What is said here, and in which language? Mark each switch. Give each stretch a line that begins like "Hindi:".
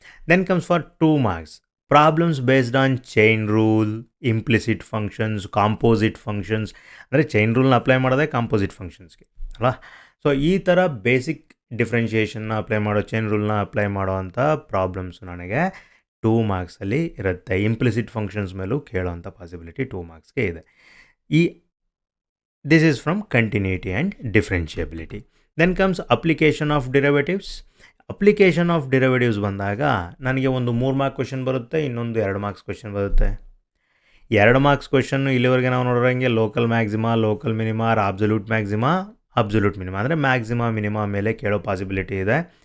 English: Then comes for 2 marks problems based on chain rule, implicit functions, composite functions.
Kannada: ಅಂದರೆ chain ರೂಲ್ನ apply ಮಾಡೋದೇ composite ಫಂಕ್ಷನ್ಸ್ಗೆ ಅಲ್ಲ. So ಈ ಥರ basic ಡಿಫ್ರೆನ್ಷಿಯೇಷನ್ನ apply ಮಾಡೋ, chain ರೂಲ್ನ apply ಮಾಡೋ ಅಂಥ ಪ್ರಾಬ್ಲಮ್ಸು ನನಗೆ 2 ಮಾರ್ಕ್ಸಲ್ಲಿ ಇರುತ್ತೆ. ಇಂಪ್ಲಿಸಿಟ್ ಫಂಕ್ಷನ್ಸ್ ಮೇಲೂ ಕೇಳೋವಂಥ ಪಾಸಿಬಿಲಿಟಿ 2 ಮಾರ್ಕ್ಸ್ಗೆ ಇದೆ.
English: This is from continuity and differentiability. Then comes application of derivatives.
Kannada: Application of derivatives ಬಂದಾಗ ನನಗೆ ಒಂದು 3 ಮಾರ್ಕ್ ಕ್ವೆಶನ್ ಬರುತ್ತೆ, ಇನ್ನೊಂದು 2 ಮಾರ್ಕ್ಸ್ ಕ್ವೆಶನ್ ಬರುತ್ತೆ. 2 ಮಾರ್ಕ್ಸ್ ಕ್ವೆಶನ್ನು ಇಲ್ಲಿವರೆಗೆ ನಾವು ನೋಡೋಂಗೆ local maxima, local minima, absolute maxima, absolute minima, ಅಂದರೆ ಮ್ಯಾಕ್ಸಿಮಾ ಮಿನಿಮಾ ಮೇಲೆ ಕೇಳೋ ಪಾಸಿಬಿಲಿಟಿ ಇದೆ.